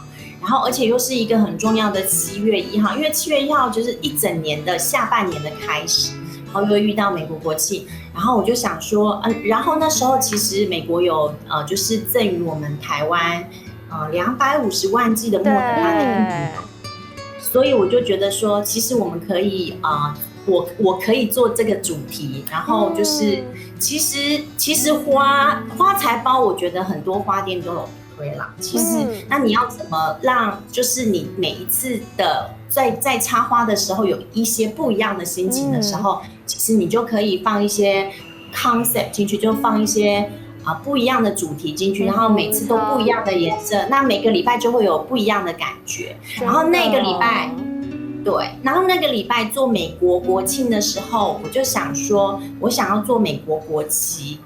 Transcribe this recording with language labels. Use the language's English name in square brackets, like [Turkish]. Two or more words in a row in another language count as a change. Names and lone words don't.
[Chinese] 然後，而且又是一個很重要的7月1號，因為7月1號就是一整年的下半年的開始，然後又會遇到美國國慶，然後我就想說，然後那時候其實美國有就是贈予我們台灣250萬劑的莫德納的疫苗，所以我就覺得說，其實我們可以我可以做這個主題，然後就是其實花財包，我覺得很多花店都有。其實，那你要怎麼讓，就是你每一次的在插花的時候有一些不一樣的心情的時候，其實你就可以放一些 concept 進去，就放一些不一樣的主題進去，然後每次都不一樣的顏色，那每個禮拜就會有不一樣的感覺。然後那個禮拜，對，然後那個禮拜做美國國慶的時候，我就想說，我想要做美國國旗。